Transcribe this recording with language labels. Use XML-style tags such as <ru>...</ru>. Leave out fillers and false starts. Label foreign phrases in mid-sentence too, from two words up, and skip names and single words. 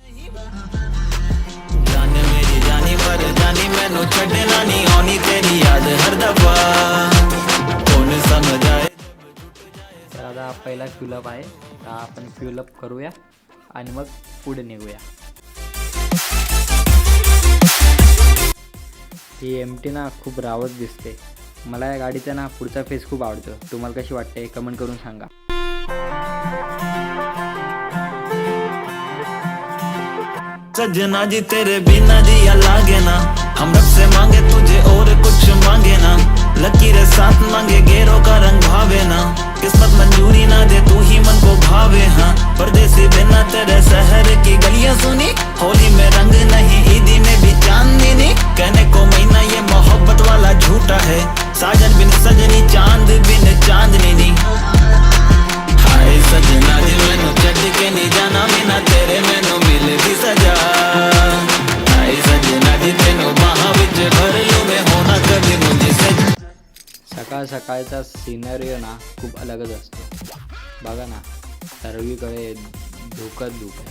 <mr>तर आता पहिला फ्युलअप आहे, तर आपण फ्युलअप करूया आणि मग पुढे निघूया. ही MT ना खूप रावत दिसते. मला या गाडीचा ना पुढचा फेस खूप आवडतो. तुम्हाला कशी वाटते कमेंट करून सांगा.</mr> <hi>सजना जी तेरे बिना जिया लागे ना, हम रब से मांगे तुझे और कुछ मांगे ना, लकीरें साथ मांगे गेरों का रंग भावे ना, किस्मत मंजूरी ना दे तू ही मन को भावे. हाँ परदेसी बिना तेरे शहर की गलियां सुनी, होली में रंग नहीं ईदी में भी चांदनी नहीं, कहने को महीना ये मोहब्बत वाला झूठा है, साजन बिन सजनी चांद बिन चांदनी नहीं.</hi> <pa>ਹਾਏ ਸੱਜਣਾ ਜੀ ਮੈਨੂੰ ਛੱਡ ਕੇ ਨਹੀਂ ਜਾਣਾ, ਬਿਨਾ ਤੇਰੇ ਮੈਨੂੰ ਮਿਲਦੀ ਸਜ਼ਾ. ਹਾਏ ਸੱਜਣਾ ਜੀ ਤੈਨੂੰ ਬਾਹਾਂ ਵਿੱਚ ਭਰ ਲਵਾਂ ਮੈਂ,</pa> <hi>होना कभी मुझसे.</hi> <mr>सकाळ सकाळचा सिनरिओ ना खूप अलगच असतो. बघा ना, सर्वीकडे धुकंच धुक आहे.</mr>